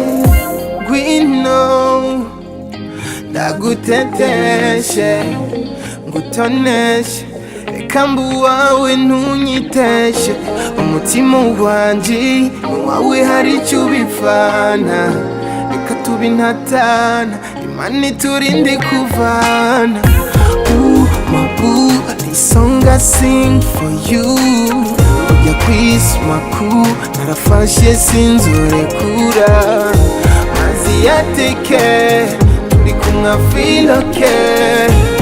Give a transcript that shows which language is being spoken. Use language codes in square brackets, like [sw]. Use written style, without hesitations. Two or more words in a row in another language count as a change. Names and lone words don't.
[rw] Ngwino ndaguteteshe, ngutoneshe, reka mbu wawe ntunyiteshe. Umutima wanje wawe hari icyo ubivana, reka tubintatana, Imana iturinde kuvana. [en] My boo, this song I sing for you. [rw] Ujya kwisi makuru narafashe sinzorekura, mazi yateke turi kumwe [en] feel okay.